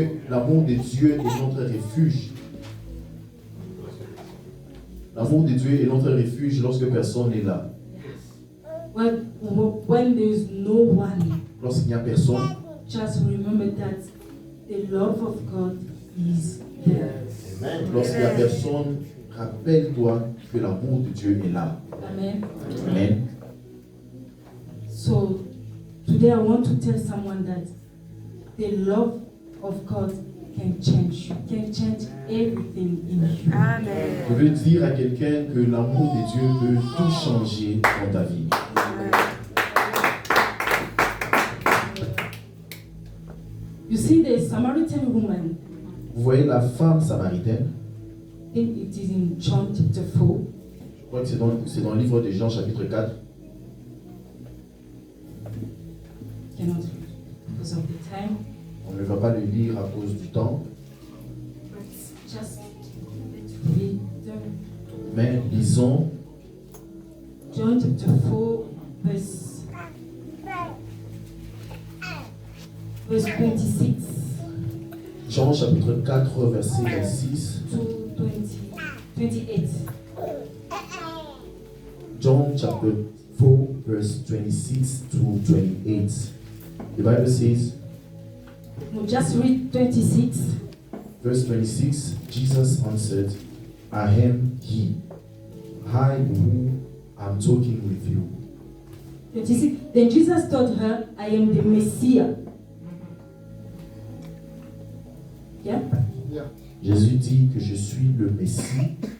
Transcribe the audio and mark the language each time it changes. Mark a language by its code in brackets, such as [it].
[fr] L'amour de Dieu est notre refuge. L'amour de Dieu est notre refuge lorsque personne n'est là. [en] When there is no one, [fr] Lorsqu'il n'y a personne, [en] just remember that the love of God is there. [fr] lorsqu'il n'y a personne, rappelle-toi que l'amour de Dieu est là. Amen. Amen. [en] So today I want to tell someone that the love of God can change you, can change everything in you. [fr] Je veux dire à quelqu'un que l'amour de Dieu peut tout changer dans ta vie. [en] You see the Samaritan woman, [fr] Vous voyez la femme samaritaine, [en] I think it is in John chapter 4. [fr] je crois que c'est dans le livre de Jean chapitre 4. [en] Cannot read because of the time. [fr] On ne va pas le lire à cause du temps, [en] But just let's read [fr] mais lisons [en] John chapter 4, verse 26 [fr] Jean chapitre 4 verset 26. [en] to 28. John chapter 4 verse 26 to 28. The Bible says, No, just read 26. verse 26, Jesus answered, I am he, I who am talking with you. 26. Then Jesus told her, I am the Messiah. Yeah? Yeah. [fr] Jésus dit que je suis le Messie.